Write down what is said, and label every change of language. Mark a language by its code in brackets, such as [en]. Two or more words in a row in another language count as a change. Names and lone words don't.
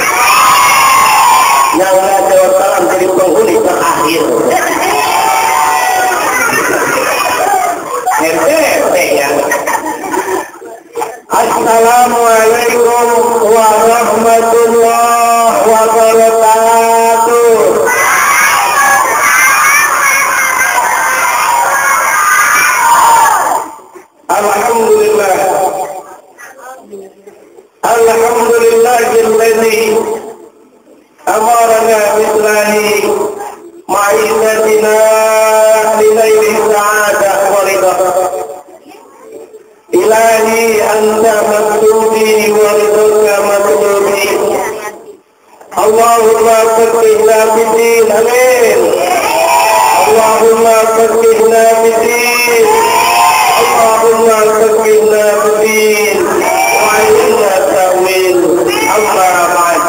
[id] Yang nggak jawab salam jadi penghuni terakhir. Ya. [ar] السلام عليكم ورحمة الله وبركاته. الحمد لله. الحمد لله الذي أمرنا بصلاح معيشتنا لليالي سعادة ورضا. إلهي أنت مطلوبي ورضاك مطلوبي. اللهم فقهنا بالدين، آمين. اللهم فقهنا بالدين. اللهم فقهنا بالدين وعلمنا التأويل. أما بعد.